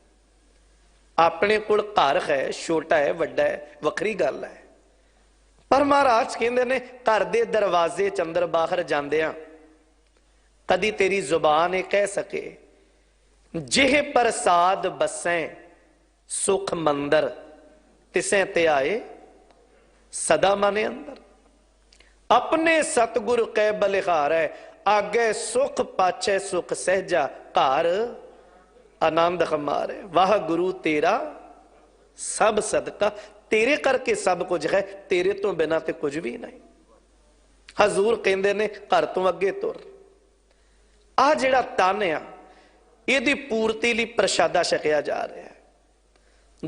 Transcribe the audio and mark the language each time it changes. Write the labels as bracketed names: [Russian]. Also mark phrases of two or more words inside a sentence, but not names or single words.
[Punjabi] ਅਪਨੇ ਕੋਲ ਘਰ ਹੈ ਛੋਟਾ ਹੈ ਵੱਡਾ ਹੈ ਵੱਖਰੀ ਗੱਲ ਹੈ ਪਰ ਮਹਾਰਾਜ ਕਹਿੰਦੇ ਨੇ ਘਰ ਕੇ ਦਰਵਾਜ਼ੇ ਚ ਅੰਦਰ ਬਾਹਰ ਜਾਂਦਿਆਂ ਕਦੀ ਤੇਰੀ ਜ਼ੁਬਾਨ ਯੇ ਕਹਿ ਸਕੇ ਜਿਹ ਪ੍ਰਸਾਦ ਬਸੇਂ ਸੁਖ ਮੰਦਰ ਤਿਸੇਂ ਤੇ ਆਏ ਸਦਾ ਮਨੇ ਅੰਦਰ। ਅਪਨੇ ਸਤਿਗੁਰ ਕੈ ਬਲਿਹਾਰ ਹੈ ਆਗੇ ਸੁਖ ਪਾਛੇ ਸੁਖ ਸਹਜਾ ਘਰ ਆਨੰਦ ਹਮਾਰੇ ਵਾਹਿਗੁਰੂ ਤੇਰਾ ਸਬ ਸਦਕਾ ਤੇਰੇ ਕਰਕੇ ਸਬ ਕੁਝ ਹੈ ਤੇਰੇ ਤੋ ਬਿਨਾ ਤੇ ਕੁਝ ਭੀ ਨਹੀਂ। ਹਜ਼ੂਰ ਕਹਿੰਦੇ ਨੇ ਘਰ ਤੋ ਅਗੇ ਤੁਰ। ਆ ਜਿਹੜਾ ਤਨ ਆ ਇਹਦੀ ਪੂਰਤੀ ਲਈ ਪ੍ਰਸ਼ਾਦਾ ਛਕਿਆ ਜਾ ਰਿਹਾ ਹੈ।